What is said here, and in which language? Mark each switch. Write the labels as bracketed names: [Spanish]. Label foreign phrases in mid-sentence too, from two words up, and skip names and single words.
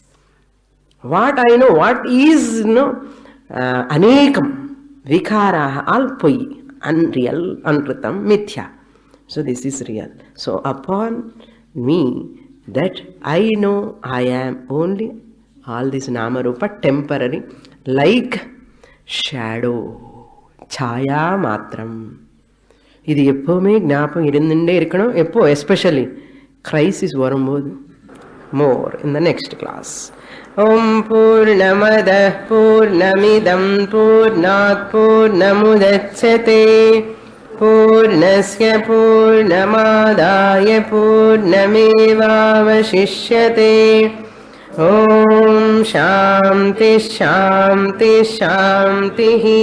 [English] What I know, what is anekam, vikaraha, all poi, unreal, [Sanskrit] अनृतम्, मिथ्या. [English] So this is real. So upon me, that I know I am only all this [Sanskrit] नाम रूप [English] temporary, like shadow, [Sanskrit] छाया मात्रम्. [Tamil] இது எப்பவுமே ஞாபகம் இருந்துட்டே இருக்கணும். [English] எப்போ? especially crisis வரும்போது. more in the next class. [Sanskrit] ओम् पूर्णमद पूर्णमिदम् पूर्णात् पूर्णमुदच्यते पूर्णस्य पूर्णमादाय पूर्णमेवावशिष्यते. ओम् शान्ति शान्ति शान्ति.